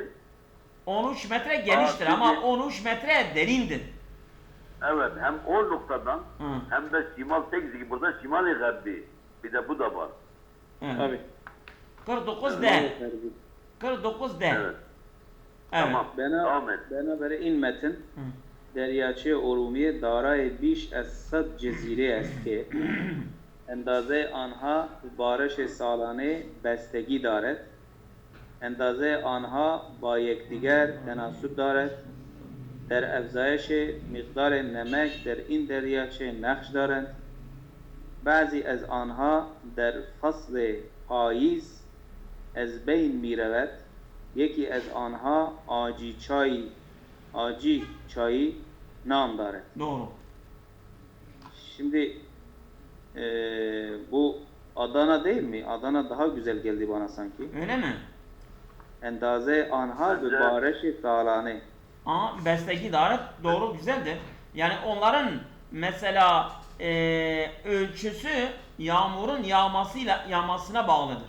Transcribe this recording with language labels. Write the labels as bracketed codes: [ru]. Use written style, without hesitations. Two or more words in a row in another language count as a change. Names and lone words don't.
[tr] 13 metre geniştir ama 13 metre derindir. Evet, hem o noktadan Hı. hem de şimal tek gibi burada şimal-i garbi. Bir de bu da var. Evet. Tabii. 49 D. 49 D. Evet. Evet. Tamam. Devam et. [fa] بنابر این متن Hı. دریاچه ارومیه دارای بیش از 100 جزیره است که اندازه آنها به بارش سالانه بستگی دارد. اندازه آنها با یکدیگر تناسب دارد. در افزایش مقدار نمک در این دریاچه نقش دارند. بعضی از آنها در فصل پاییز از بین می رود. یکی از آنها آجی چایی نام دارد. [tr] Doğru. Şimdi bu Adana değil mi? Adana daha güzel geldi bana sanki. Öyle mi? [fa] اندازه آنها و [tr] Bence- [fa] بارش سالانه. [tr] Ama [fa] بستگی دارد [tr] doğru güzeldir. Yani onların mesela ölçüsü yağmurun yağmasına bağlıdır.